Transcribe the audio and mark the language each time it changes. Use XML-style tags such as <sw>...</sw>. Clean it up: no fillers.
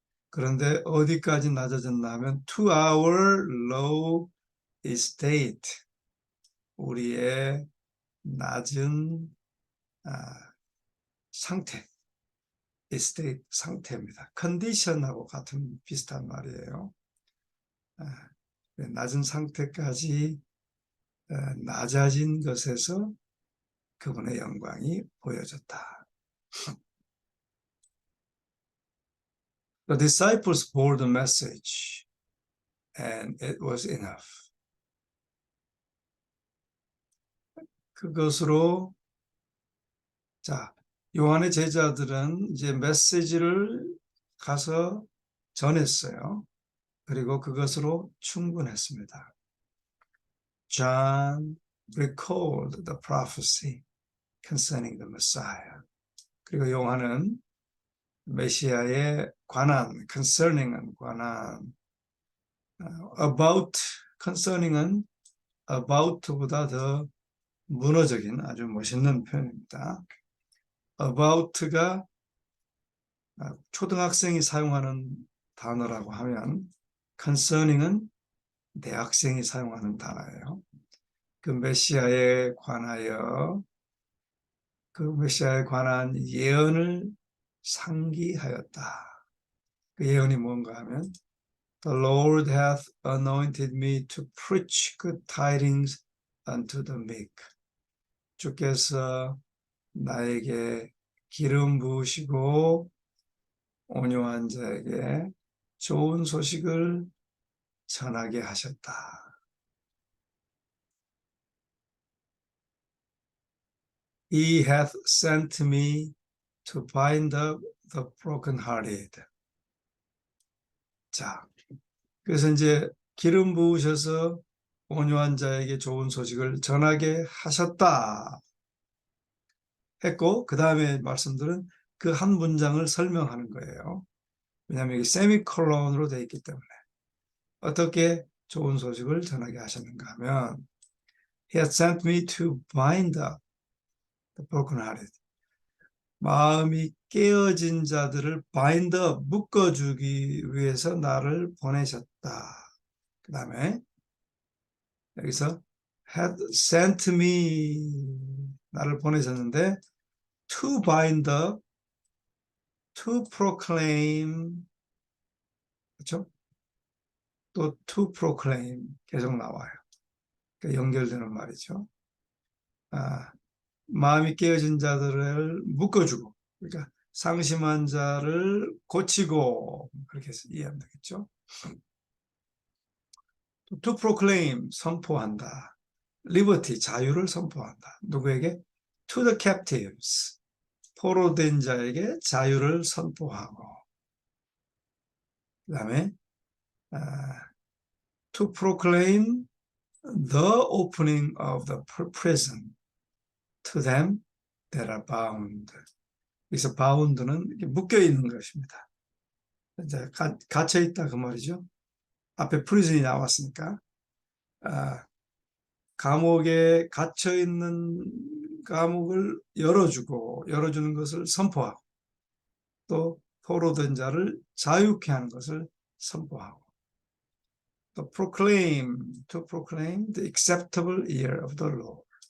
<ko>그런데 어디까지 낮아졌나 하면</ko> <en>to our low estate,</en> <ko>우리의 낮은 상태, estate 상태입니다. condition하고 같은 비슷한 말이에요. 낮은 상태까지 낮아진 것에서 그분의 영광이 보여졌다.</ko> <en>The disciples bore the message and it was enough.</en> <ko>그것으로 자, 요한의 제자들은 이제 메시지를 가서 전했어요. 그리고 그것으로 충분했습니다.</ko> <en>John recalled the prophecy concerning the Messiah.</en> <ko>그리고 요한은 메시아에 관한, concerning은 관한, about, concerning은 about보다 더 문어적인 아주 멋있는 표현입니다. about가 초등학생이 사용하는 단어라고 하면 concerning은 대학생이 사용하는 단어예요. 그 메시아에 관하여 그 메시아에 관한 예언을 상기하였다. 그 예언이 뭔가 하면</ko> <en>The Lord hath anointed me to preach good tidings unto the meek.</en> <ko>주께서 나에게 기름 부으시고 온유한 자에게 좋은 소식을 전하게 하셨다.</ko> <en>He hath sent me to bind up the brokenhearted.</en> <ko>자, 그래서 이제 기름 부으셔서 온유한 자에게 좋은 소식을 전하게 하셨다 했고, 그 다음에 말씀들은 그 한 문장을 설명하는 거예요. 왜냐하면 이게 세미콜론으로 되어 있기 때문에. 어떻게 좋은 소식을 전하게 하셨는가 하면</ko> <en>He has sent me to bind up the brokenhearted.</en> <ko>마음이 깨어진 자들을 bind up, 묶어주기 위해서 나를 보내셨다. 그 다음에 여기서 had sent me, 나를 보내셨는데 to bind up, to proclaim, 그렇죠? 또 to proclaim 계속 나와요. 그러니까 연결되는 말이죠. 마음이 깨어진 자들을 묶어주고, 그러니까 상심한 자를 고치고, 그렇게 해서 이해하면 되겠죠.</ko> <en>To proclaim, 선포한다.</en> <ko>liberty, 자유를 선포한다. 누구에게?</ko> <en>To the captives,</en> <ko>포로된 자에게 자유를 선포하고, 그 다음에</ko> <en>to proclaim the opening of the prison to them that are bound.</en> <ko>여기서 bound는 묶여있는 것입니다. 이제 갇혀있다 그 말이죠. 앞에 prison이 나왔으니까 감옥에 갇혀있는 감옥을 열어주는 것을 선포하고, 또 포로된 자를 자유케 하는 것을 선포하고, 또</ko> <en>to proclaim the acceptable year of the Lord.</en>